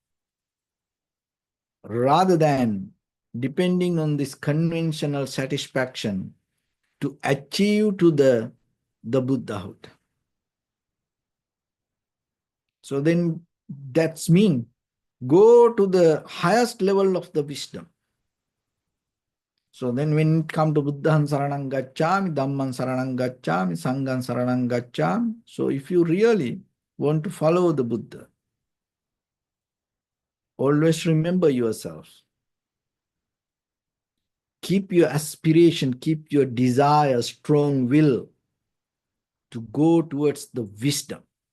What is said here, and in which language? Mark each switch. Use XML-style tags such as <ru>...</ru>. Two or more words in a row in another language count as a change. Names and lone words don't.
<en>Rather than depending on this conventional satisfaction to achieve to the Buddhahood. So then that's mean go to the highest level of the wisdom. So then when it comes to</en> <pi>Buddham Saranam Gacchami, Dhammam Saranam Gacchami, Sangham Saranam Gacchami.</pi> <en>So if you really want to follow the Buddha, always remember yourself. Keep your aspiration, keep your desire, strong will to go towards the wisdom.</en>